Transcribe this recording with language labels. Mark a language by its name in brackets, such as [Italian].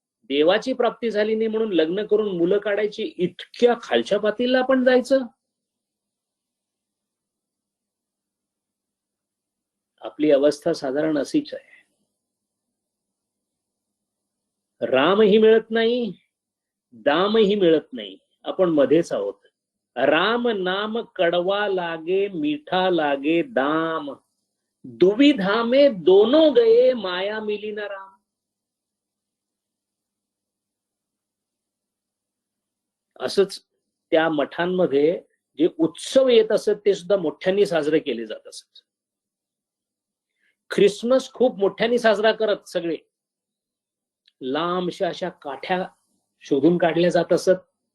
[Marathi] देवाची प्राप्ती झाली नाही म्हणून लग्न करून मुलं काढायची? इतक्या खालच्या पातळीला आपण जायचं? आपली अवस्था साधारण अशीच आहे. रामही मिळत नाही, दामही मिळत नाही, आपण मध्येच आहोत. [Hindi] राम नाम कडवा लागे, मीठा लागे दाम, दुविधा में दोनों गए, माया मिली ना राम. [Marathi] असंच त्या मठांमध्ये जे उत्सव येत असत ते सुद्धा मोठ्यांनी साजरे केले जात असत. ख्रिसमस खूप मोठ्यांनी साजरा करत सगळे. लांबशा अशा काठ्या शोधून काढल्या जात असत.